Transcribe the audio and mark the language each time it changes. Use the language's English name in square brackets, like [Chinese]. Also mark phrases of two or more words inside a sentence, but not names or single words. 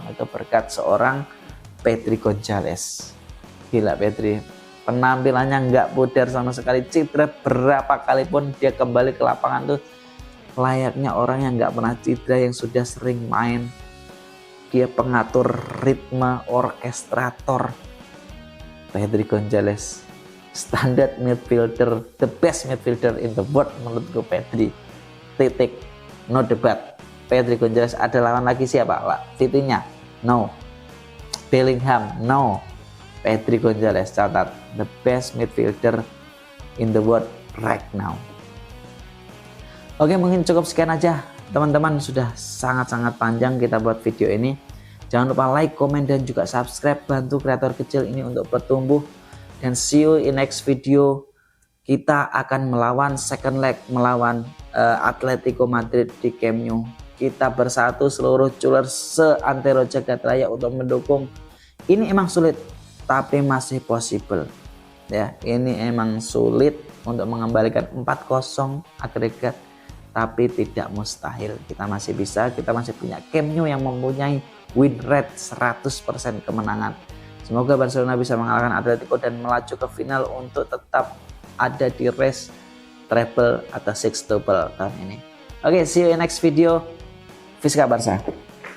[Indonesian] Itu berkat seorang Pedri Gonzalez. Gila Pedri, penampilannya nggak pudar sama sekali, cedera berapa kali pun dia kembali ke lapangan tuh layaknya orang yang nggak pernah cedera, yang sudah sering main. Dia pengatur ritme, orkestrator. [English] Pedri Gonzalez, standard midfielder, the best midfielder in the world menurutku Pedri. [Indonesian] Titik, no debat. Pedri Gonzalez. Ada lawan lagi siapa? Vitinha? No. Bellingham? No. [English] Pedri Gonzalez, catat, the best midfielder in the world right now. [Indonesian] Oke, mungkin cukup sekian aja teman-teman, sudah sangat-sangat panjang kita buat video ini. Jangan lupa like, komen, dan juga subscribe, bantu kreator kecil ini untuk bertumbuh. Dan [English] see you in next video. [Indonesian] Kita akan melawan second leg, melawan Atletico Madrid di Camp Nou. Kita bersatu seluruh culer seantero jagat raya untuk mendukung. Ini emang sulit, tapi [English] masih possible. [Indonesian] Ya, ini emang sulit untuk mengembalikan 4-0 agregat, tapi tidak mustahil. Kita masih bisa, kita masih punya Camp Nou yang mempunyai [English] win rate [Indonesian] 100% kemenangan. Semoga Barcelona bisa mengalahkan Atletico dan melaju ke final untuk tetap ada di race treble atau [English] six double [Indonesian] tahun ini. Oke, [English] see you in next video. [Catalan] Visca Barca.